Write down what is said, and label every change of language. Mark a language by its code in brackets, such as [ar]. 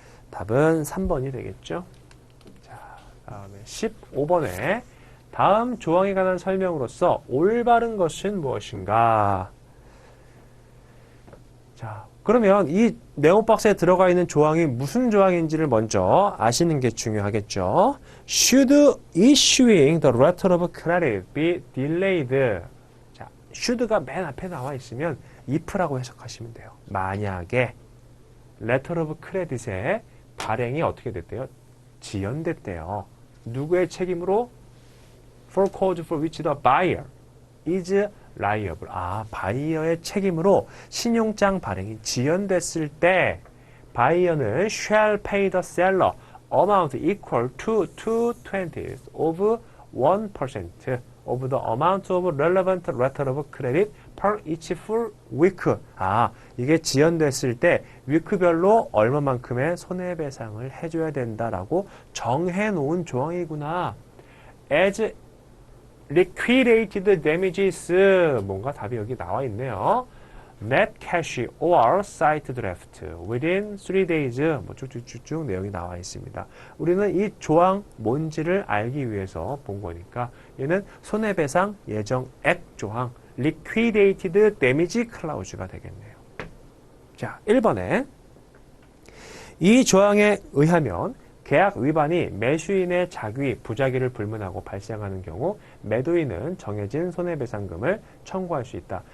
[ko] 답은 3번이 되겠죠. 자, 다음에 15번에 다음 조항에 관한 설명으로서 올바른 것은 무엇인가? 자, 그러면 이 네모 박스에 들어가 있는 조항이 무슨 조항인지를 먼저 아시는 게 중요하겠죠. [en] Should issuing the letter of credit be delayed? [ko] 자, should가 맨 앞에 나와 있으면 if라고 해석하시면 돼요. 만약에 letter of credit의 발행이 어떻게 됐대요? 지연됐대요. 누구의 책임으로? [en] For cause for which the buyer is liable. [ko] 바이어의 책임으로 신용장 발행이 지연됐을 때 바이어는 [en] shall pay the seller amount equal to 2/20th of 1% of the amount of relevant letter of credit per each full week. [ko] 이게 지연됐을 때 위크별로 얼마만큼의 손해배상을 해줘야 된다라고 정해놓은 조항이구나. [en] As liquidated damages, [ko] 뭔가 답이 여기 나와 있네요. [en] net cash or site draft within 3 days, [ko] 뭐 쭉쭉쭉쭉 내용이 나와 있습니다. 우리는 이 조항 뭔지를 알기 위해서 본 거니까 얘는 손해배상 예정액 조항 liquidated damage clause가 되겠네요. 자, 1번에 이 조항에 의하면 계약 위반이 매수인의 자기, 부자기를 불문하고 발생하는 경우 매도인은 정해진 손해배상금을 청구할 수 있다.